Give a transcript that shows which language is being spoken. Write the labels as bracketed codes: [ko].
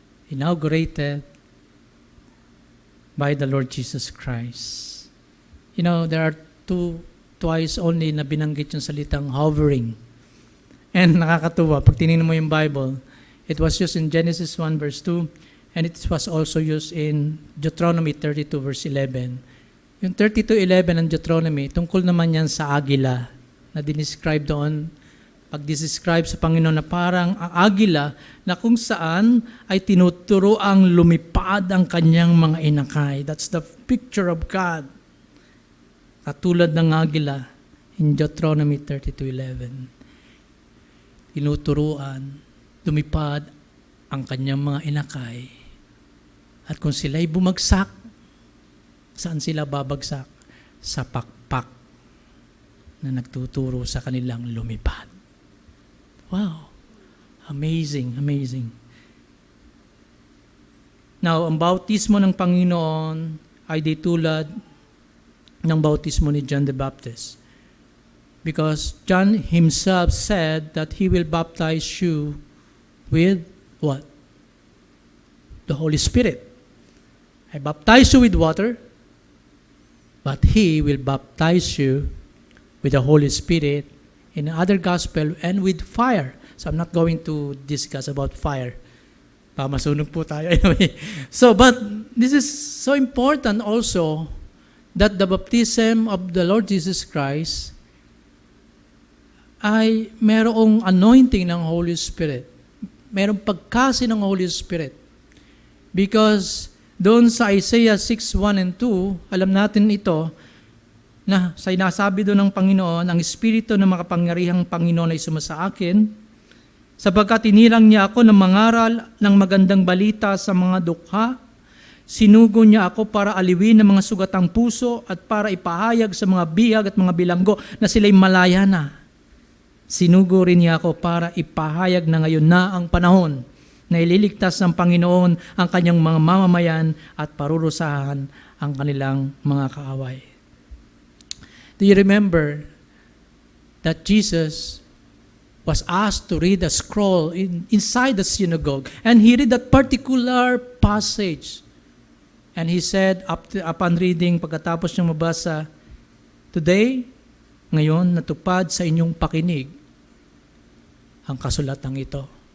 [en] Inaugurated by the Lord Jesus Christ. You know, there are twice only [tl] na binanggit yung salitang [en] hovering. And [tl] nakakatuwa, pag tinignan mo yung [en] Bible, it was used in Genesis 1 verse 2, and it was also used in Deuteronomy 32 verse 11. [tl] Yung 32:11 ng Deuteronomy, tungkol naman yan sa agila, na dinescribe doon, pag-describe sa Panginoon na parang ang agila na kung saan ay tinuturo ang lumipad ang kanyang mga inakay. [en] That's the picture of God. [tl] Katulad ng agila in Deuteronomy 32:11. Tinuturuan, lumipad ang kanyang mga inakay. At kung sila'y bumagsak, saan sila babagsak? Sa pakpak na nagtuturo sa kanilang lumipad. Wow. [en] Amazing, amazing. [tl] Now, ang bautismo ng Panginoon ay di tulad ng bautismo ni John the Baptist. [en] Because John himself said that he will baptize you with what? The Holy Spirit. I baptize you with water, but he will baptize you with the Holy Spirit in other gospel and with fire. So I'm not going to discuss about fire. [tl] Masunog po tayo. [en] Anyway. So, but this is so important also that the baptism of the Lord Jesus Christ [tl] ay merong anointing ng Holy Spirit. Merong pagkasi ng Holy Spirit. Because doon sa Isaiah 6:1 and 2, alam natin ito, na sinasabi doon ng Panginoon, ang Espiritu ng makapangyarihang Panginoon ay sumasa akin, sapagkat tinirang niya ako ng mangaral ng magandang balita sa mga dukha, sinugo niya ako para aliwin ng mga sugatang puso at para ipahayag sa mga bihag at mga bilanggo na sila'y malaya na. Sinugo rin niya ako para ipahayag na ngayon na ang panahon na ililigtas ng Panginoon ang kanyang mga mamamayan at parurusahan ang kanilang mga kaaway. [en] Do you remember that Jesus was asked to read a scroll inside the synagogue, and he read that particular passage, and he said, upon reading, [tl] pagkatapos niyang mabasa, [en] "Today, [tl] ngayon, natupad sa inyong pakinig ang kasulatang ito.